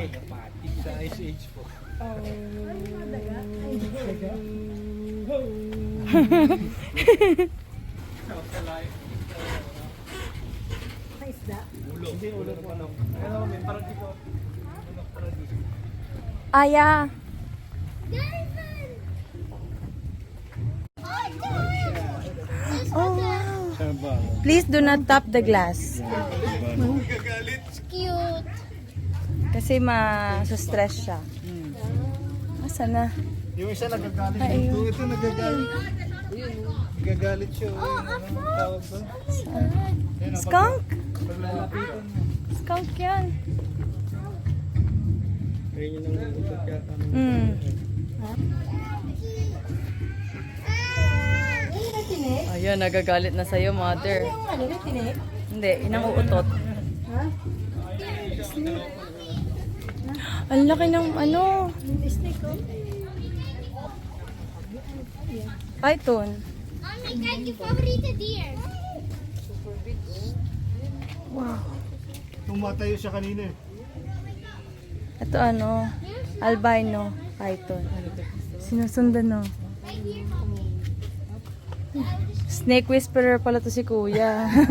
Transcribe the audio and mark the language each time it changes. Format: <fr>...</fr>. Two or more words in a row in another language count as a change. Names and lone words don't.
<tl>Sa Ice Age po. Hindi, ulo po ano. Ano, may parang dito. Aya. Oh, wow.</tl> <en>Please do not tap the glass. It's cute.</en> <tl>Kasi ma-stress siya. Asa na? Yung isa nagagalit. Ay, Kung ito nagagalit. Nagagalit siya. Ano tawag ba? skunk? Paglalapitan mo. Skunk yan. Ayun yung nangutot yata. Mm. Ayun, nagagalit na sa'yo, mother. Hindi, inang uutot. Ang laki ng ano. Python.</tl> <nl>Mami, kijk je favoriete dier.</nl> <tl>Wow. Tumatayo siya kanina eh. Ito ano,</tl> <en>albino python.</en> <tl>Sinusundan no.</tl> <en>Snake whisperer</en> <tl>pala to si kuya.</tl>